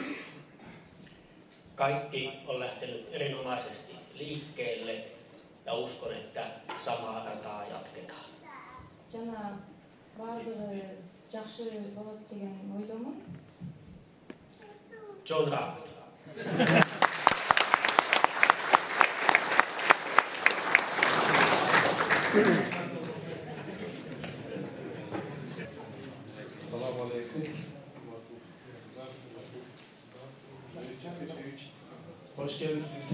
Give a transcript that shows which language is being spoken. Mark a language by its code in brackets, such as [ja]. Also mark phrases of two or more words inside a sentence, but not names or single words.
[fi] Kaikki on lähtenyt erinomaisesti liikkeelle ja uskon, että samaa rataa jatketaan. [ky] Жана бардыгы жакшы болот деген ойдомун. John Raht. [ar] Assalamu alaikum. [tr] Hoş geldiniz.